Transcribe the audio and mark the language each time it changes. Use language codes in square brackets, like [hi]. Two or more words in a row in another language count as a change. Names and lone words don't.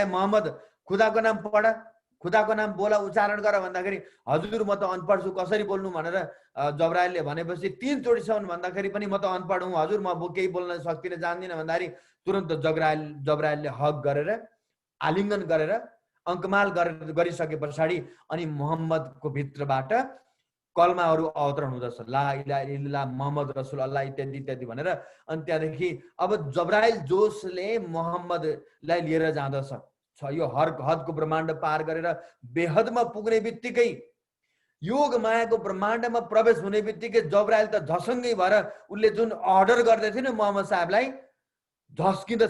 [ne] मोहम्मद, खुदाको नाम पढ, खुदाको नाम बोला, उच्चारण गर भन्दाखेरि हजुर म त अनपढ छु, कसरी बोल्नु भनेर जब्राइलले भनेपछि 3 चोटिसम्म भन्दाखेरि पनि म त अनपढ हुँ हजुर, म केही बोल्न सक्दिनँ, जान्दिनँ भन्दाखेरि तुरन्त जब्राइलले हक गरेर, आलिङ्गन गरेर, अङ्कमाल गरिसके पछाडि अनि मोहम्मदको भित्रबाट कलमाहरू अवतरण हुँदछ, [ar] لا إله إلا الله محمد رسول الله [ne] इत्यादि इत्यादि भनेर। अनि त्यहाँदेखि अब जब्राइल जोसले मोहम्मदलाई लिएर जाँदछ। यो हदको ब्रह्माण्ड पार गरेर बेहदमा पुग्ने बित्तिकै, योग मायाको ब्रह्माण्डमा प्रवेश हुने बित्तिकै जब्राइल त झसङ्गै भएर उसले जुन अर्डर गर्दै थियो नि मोहम्मद साहबलाई, झस्किँदछ।